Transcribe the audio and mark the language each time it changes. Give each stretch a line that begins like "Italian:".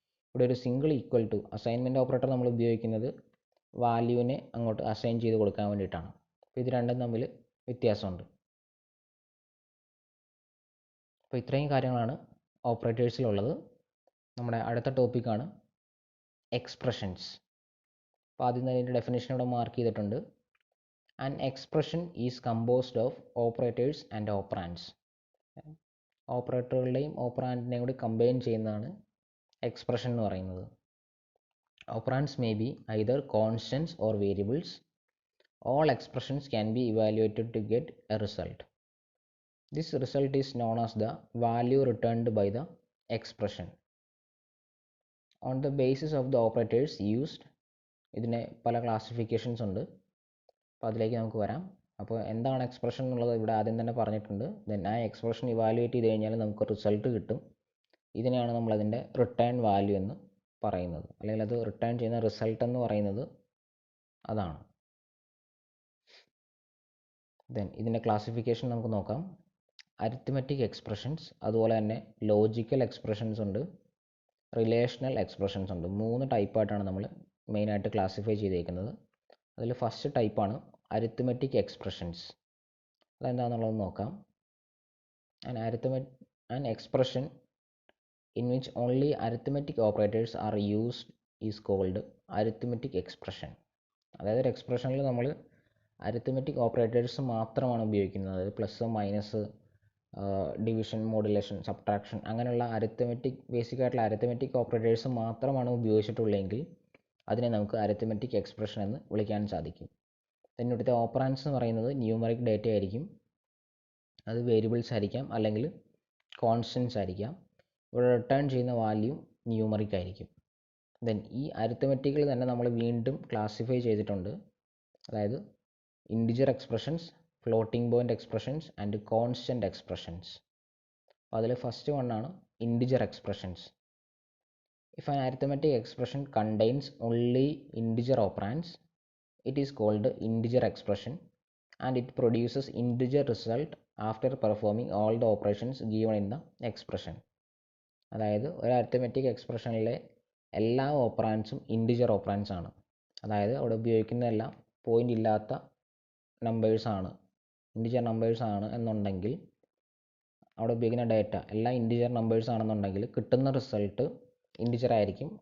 Malayalam: ഇവിടെ ഒരു single equal to assignment operator നമ്മൾ ഉപയോഗിക്കുന്നത് വാല്യൂവിനെ അങ്ങോട്ട് അസൈൻ ചെയ്ത് കൊടുക്കാൻ വേണ്ടിയിട്ടാണ്. അപ്പോൾ ഇത് രണ്ടും തമ്മിൽ വ്യത്യാസമുണ്ട്. അപ്പോൾ ഇത്രയും കാര്യങ്ങളാണ് ഓപ്പറേറ്റേഴ്സിലുള്ളത്. നമ്മുടെ അടുത്ത ടോപ്പിക്കാണ് എക്സ്പ്രഷൻസ്. അപ്പോൾ ആദ്യം തന്നെ ഇതിൻ്റെ ഡെഫിനേഷൻ ഇവിടെ മാർക്ക് ചെയ്തിട്ടുണ്ട്.
English: An expression is composed of operators and operands.
Malayalam: ഓപ്പറേറ്ററുകളുടെയും ഓപ്പറാൻഡിനെയും കൂടി കമ്പൈൻ ചെയ്യുന്നതാണ് എക്സ്പ്രഷൻ എന്ന് പറയുന്നത്.
English: Operands may be either constants or variables. All expressions can be evaluated to get a result. This result is known as the value returned by the expression. On the basis of the operators used,
Malayalam: ഇതിന് പല classifications ഉണ്ട്. അപ്പോൾ അതിലേക്ക് നമുക്ക് വരാം. അപ്പോൾ എന്താണ് expression എന്നുള്ളത് ഇവിടെ ആദ്യം തന്നെ പറഞ്ഞിട്ടുണ്ട്. ദെൻ ആ എക്സ്പ്രഷൻ ഇവാലുവേറ്റ് ചെയ്ത് കഴിഞ്ഞാൽ നമുക്ക് റിസൾട്ട് കിട്ടും. ഇതിനെയാണ് നമ്മളതിൻ്റെ റിട്ടേൺ വാല്യൂ എന്ന് പറയുന്നത്, അല്ലെങ്കിൽ അത് റിട്ടേൺ ചെയ്യുന്ന റിസൾട്ട് എന്ന് പറയുന്നത് അതാണ്. ദെൻ ഇതിൻ്റെ ക്ലാസിഫിക്കേഷൻ നമുക്ക് നോക്കാം. അരിത്മെറ്റിക് എക്സ്പ്രഷൻസ്, അതുപോലെ തന്നെ ലോജിക്കൽ എക്സ്പ്രഷൻസ് ഉണ്ട്, റിലേഷണൽ എക്സ്പ്രഷൻസ് ഉണ്ട്. 3 ടൈപ്പായിട്ടാണ് നമ്മൾ മെയിനായിട്ട് ക്ലാസിഫൈ ചെയ്തേക്കുന്നത്. അതിൽ ഫസ്റ്റ് ടൈപ്പാണ് അരിത്മെറ്റിക് എക്സ്പ്രഷൻസ്. അതെന്താണെന്നുള്ളത് നോക്കാം.
English: An expression in which only arithmetic operators are used is called arithmetic expression.
Malayalam: അതായത് ഒരു എക്സ്പ്രഷനിൽ നമ്മൾ അരിത്മെറ്റിക് ഓപ്പറേറ്റേഴ്സ് മാത്രമാണ് ഉപയോഗിക്കുന്നത്. അതായത് plus, minus, division, modulation, subtraction അങ്ങനെയുള്ള ബേസിക് ആയിട്ടുള്ള അരിത്മെറ്റിക് ഓപ്പറേറ്റേഴ്സ് മാത്രമാണ് ഉപയോഗിച്ചിട്ടുള്ളതെങ്കിൽ അതിനെ നമുക്ക് അരിത്മെറ്റിക് എക്സ്പ്രഷൻ എന്ന് വിളിക്കാൻ സാധിക്കും. then ഇവിടുത്തെ ഓപ്പറാൻഡ്സ് എന്ന് പറയുന്നത് ന്യൂമറിക് ഡേറ്റ ആയിരിക്കും. അത് വേരിയബിൾസ് ആയിരിക്കാം അല്ലെങ്കിൽ കോൺസ്റ്റൻസ് ആയിരിക്കാം. ഇവിടെ റിട്ടേൺ ചെയ്യുന്ന വാല്യൂ ന്യൂമറിക് ആയിരിക്കും. ദെൻ ഈ അരിത്മെറ്റിക്കിൽ തന്നെ നമ്മൾ വീണ്ടും ക്ലാസിഫൈ ചെയ്തിട്ടുണ്ട്. അതായത് integer expressions, floating point expressions and constant expressions. അപ്പോൾ അതിൽ first വണ്ണാണ് integer expressions.
English: If an arithmetic expression contains only integer operands, it is called integer expression and it produces integer result after performing all the operations given in the expression.
Malayalam: അതായത് ഒരു arithmetic എക്സ്പ്രഷനിലെ എല്ലാ ഓപ്പറാൻഡ്സും integer ഓപ്പറാൻഡ്സ് ആണ്. അതായത് അവിടെ ഉപയോഗിക്കുന്നതെല്ലാം point ഇല്ലാത്ത നമ്പേഴ്സാണ്, integer numbers ആണ് എന്നുണ്ടെങ്കിൽ, അവിടെ ഉപയോഗിക്കുന്ന ഡേറ്റ എല്ലാം ഇൻഡിജർ നമ്പേഴ്സ് ആണെന്നുണ്ടെങ്കിൽ കിട്ടുന്ന റിസൾട്ട് ഇൻഡിജർ ആയിരിക്കും.